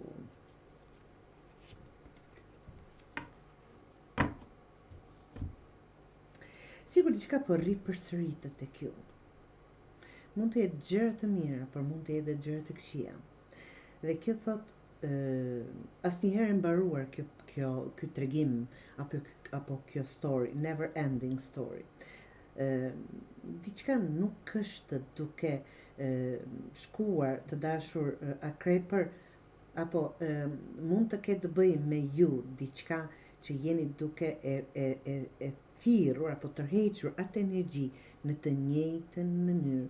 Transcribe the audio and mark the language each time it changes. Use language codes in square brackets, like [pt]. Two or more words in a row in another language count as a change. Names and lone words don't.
[sq] Sigur diçka po rri përsëritet tek ju. Mund të jetë gjëra të mira, por mund të jetë edhe gjëra të këqija. Dhe kjo thot asnjëherë mbaruar ky tregim apo kjo [en] story, never ending story. [sq] Diçka nuk është duke shkuar të dashur akrepër, apo mund të ketë të bëjë me ju diçka që jeni duke e thirrur apo tërhequr atë energji në të njëjtën mënyrë.